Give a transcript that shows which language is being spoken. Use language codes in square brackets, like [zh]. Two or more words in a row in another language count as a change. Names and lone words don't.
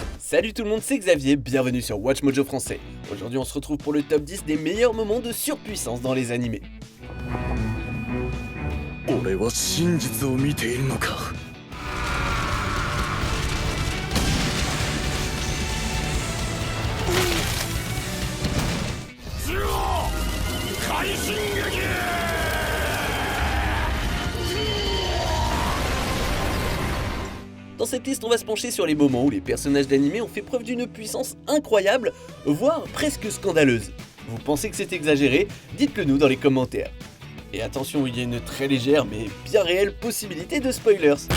[fr] Salut tout le monde, c'est Xavier, bienvenue sur Watch Mojo français. Aujourd'hui on se retrouve pour le top 10 des meilleurs moments de surpuissance dans les animés. [ja] 俺は真実を見ているのか。快進撃！ [fr] Dans cette liste on va se pencher sur les moments où les personnages d'animé ont fait preuve d'une puissance incroyable, voire presque scandaleuse. Vous pensez que c'est exagéré? Dites-le nous dans les commentaires. Et attention, il y a une très légère mais bien réelle possibilité de spoilers.